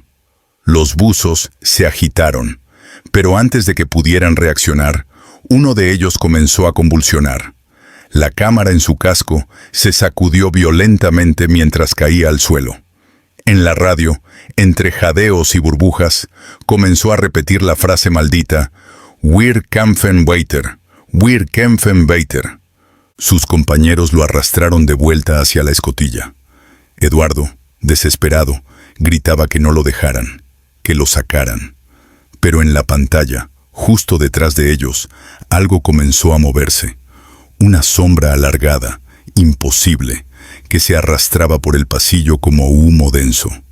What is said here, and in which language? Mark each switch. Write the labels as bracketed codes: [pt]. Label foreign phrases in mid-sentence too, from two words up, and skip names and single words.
[es] Los buzos se agitaron, pero antes de que pudieran reaccionar, uno de ellos comenzó a convulsionar. La cámara en su casco se sacudió violentamente mientras caía al suelo. En la radio, entre jadeos y burbujas, comenzó a repetir la frase maldita: [de] «Wir kämpfen weiter, wir kämpfen weiter». [es] Sus compañeros lo arrastraron de vuelta hacia la escotilla. Eduardo, desesperado, gritaba que no lo dejaran, que lo sacaran. Pero en la pantalla, justo detrás de ellos, algo comenzó a moverse. Una sombra alargada, imposible, que se arrastraba por el pasillo como humo denso.